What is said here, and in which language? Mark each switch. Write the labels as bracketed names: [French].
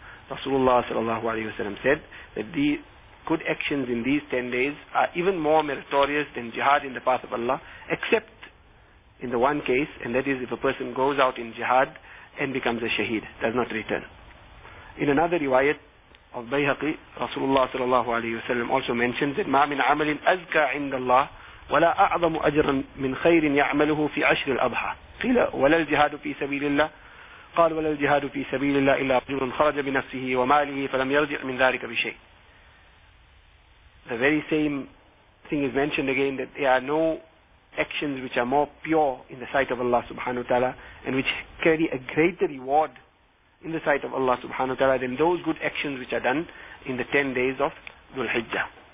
[English] Rasulullah sallallahu alayhi wa sallam said that the good actions in these 10 days are even more meritorious than jihad in the path of Allah, except in the one case, and that is if a person goes out in jihad and becomes a shaheed, does not return. In another riwayat of Bayhaqi, Rasulullah sallallahu alayhi wa sallam also mentions that [Arabic] ma min amalin azka inda Allah ولا أعظم أجرا من خير يعمله في عشر الأضحى. قيل: ولا الجهاد في سبيل الله؟ قال: ولا الجهاد في سبيل الله إلا رجل خرج بنفسه وماله فلم يرجع من ذلك بشيء. [English] The very same thing is mentioned again, that there are no actions which are more pure in the sight of Allah subhanahu wa ta'ala and which carry a greater reward in the sight of Allah subhanahu wa ta'ala than those good actions which are done in the 10 days of Dhul Hijjah.